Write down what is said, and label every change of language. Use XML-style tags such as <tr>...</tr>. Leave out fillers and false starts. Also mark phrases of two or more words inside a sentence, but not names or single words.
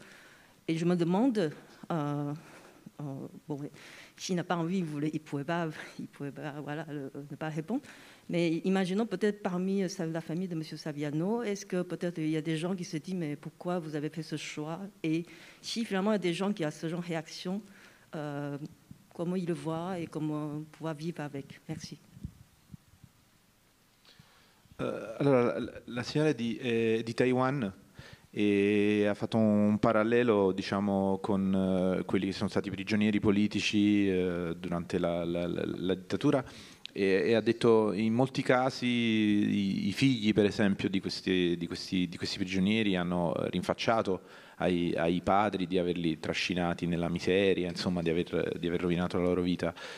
<fr>Et je me demande, s'il n'a pas envie, il pouvait pas voilà, ne pas répondre. Mais imaginons peut-être parmi la famille de M. Saviano, est-ce que peut-être il y a des gens qui se disent, mais pourquoi vous avez fait ce choix? Et si finalement il y a des gens qui ont ce genre de réaction, comment ils le voient et comment pouvoir vivre avec? Merci.</fr> <it>Allora, la signora è di Taiwan e ha fatto un parallelo, diciamo, con quelli che sono stati prigionieri politici durante la dittatura e ha detto in molti casi i figli, per esempio, di questi prigionieri hanno rinfacciato ai padri di averli trascinati nella miseria, insomma, di aver rovinato la loro vita.</it>